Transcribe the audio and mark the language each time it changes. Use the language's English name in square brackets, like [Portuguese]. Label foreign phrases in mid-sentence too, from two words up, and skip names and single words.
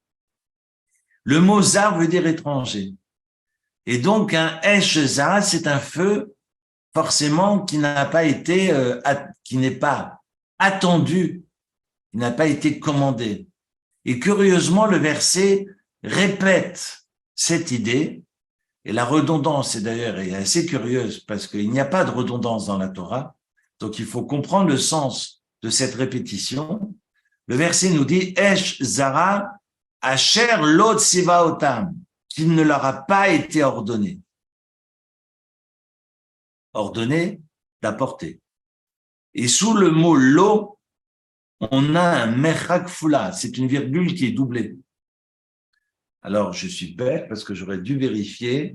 [French] Le mot Zar veut dire étranger. Et donc, un [Hebrew] אש זרה, [French] c'est un feu forcément qui n'a pas été, qui n'est pas attendu, qui n'a pas été commandé. Et curieusement, le verset répète cette idée, et la redondance est d'ailleurs assez curieuse parce qu'il n'y a pas de redondance dans la Torah, donc il faut comprendre le sens de cette répétition. Le verset nous dit « [Hebrew] אש זרה אשר לא צוה אותם [French] » qu'il ne leur a pas été ordonné. Ordonné d'apporter. Et sous le mot « lo », on a un [Hebrew] מרכא כפולה, [French] c'est une virgule qui est doublée. Alors, je suis bête parce que j'aurais dû vérifier.